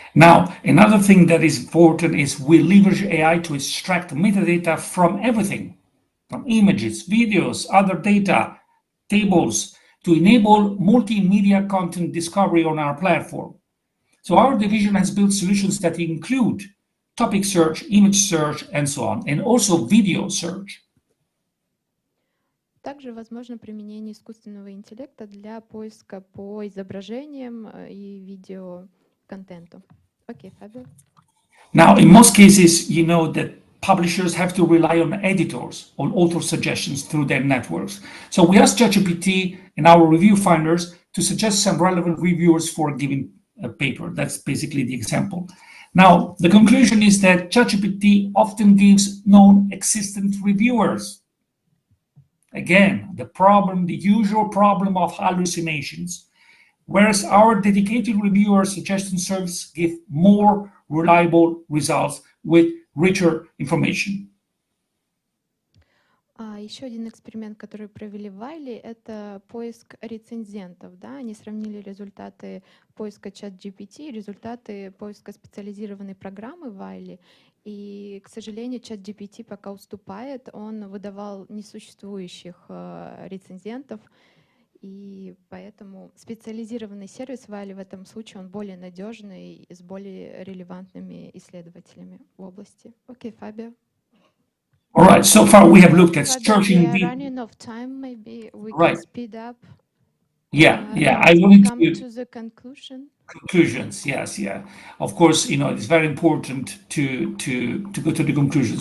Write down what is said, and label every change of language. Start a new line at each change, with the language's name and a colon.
English: Now, another thing that is important is we leverage AI to extract metadata from everything, from images, videos, other data, tables, to enable multimedia content discovery on our platform. So our division has built solutions that include topic search, image search, and so on, and also video search.
Russian: Также возможно применение искусственного интеллекта для поиска по изображениям и видеоконтенту. Окей, Фабио.
English: Now, in most cases, you know that publishers have to rely on editors or author suggestions through their networks. So we asked ChatGPT and our review finders to suggest some relevant reviewers for a given paper. That's basically the example. Now, the conclusion is that ChatGPT often gives non-existent reviewers. Again, the usual problem of hallucinations, whereas our dedicated reviewer suggestion service give more reliable results with richer information.
Russian: Еще один эксперимент, который провели в Wiley, это поиск рецензентов. Да? Они сравнили результаты поиска ChatGPT и результаты поиска специализированной программы Wiley. И, к сожалению, ChatGPT пока уступает. Он выдавал несуществующих рецензентов. И поэтому специализированный сервис Wiley в этом случае он более надежный и с более релевантными исследователями в области. Окей, Фабио.
English: All right, so far we have looked at searching. We are running out of time. Maybe we Right. can speed up. Yeah. I wanted come to the conclusion. Conclusions, yes, yeah. Of course, it's very important to go to the conclusion.